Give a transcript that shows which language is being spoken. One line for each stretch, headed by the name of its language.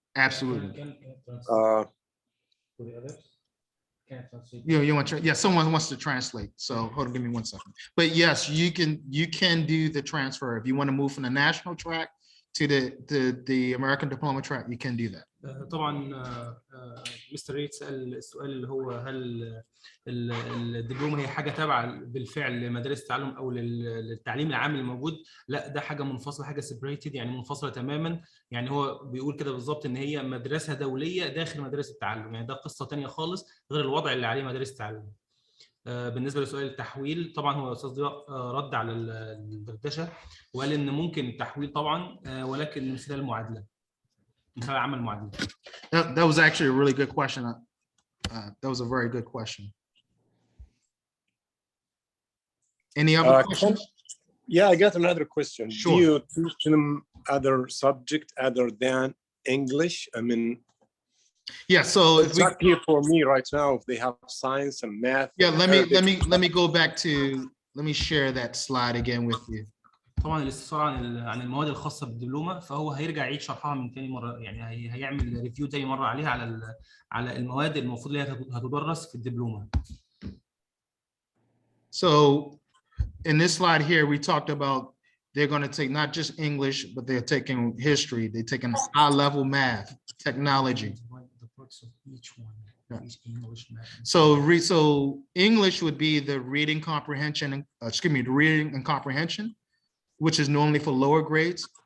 English: Absolutely. uh, For the others? Can't translate. You want to? Yeah. Someone wants to translate. So hold on. Give me 1 second. But yes, you can do the transfer if you want to move from the national track to the American Diploma track. You can do that.
Arabic: طبعا مستر ريت سأل السؤال اللي هو هل الدبلومه هي حاجه تابعه بالفعل لمدارس التعلم او للتعليم العام الموجود؟ لا، ده حاجه منفصله، حاجه سيبريتد، يعني منفصله تماما. يعني هو بيقول كده بالظبط ان هي مدرسه دوليه داخل مدارس التعلم، يعني ده قصه ثانيه خالص غير الوضع اللي عليه مدارس التعلم. بالنسبه لسؤال التحويل، طبعا هو استاذ ضياء رد على الدردشه وقال ان ممكن التحويل طبعا، ولكن من خلال المعادله، من خلال عمل معادله.
English: That was actually a really good question. That was a very good question. Any other questions? yeah, I got another question. Sure. Do you teach them other subject other than English? I mean, Yeah. So if it's we, not clear for me right now if they have science and math. yeah, and Arabic. let me go back to, let me share that slide again with you.
Arabic: طبعا الاستفسار عن المواد الخاصه بالدبلومه، فهو هيرجع يعيد شرحها من تاني مره، يعني هيعمل ريفيو تاني مره عليها على المواد المفروض اللي هي هتدرس في الدبلومه.
English: So in this slide here, we talked about they're going to take not just English, but they're taking history, they're taking high-level math, technology. The parts of each one. Yeah. Each English, math. So English would be the reading comprehension, the reading and comprehension, which is normally for lower grades.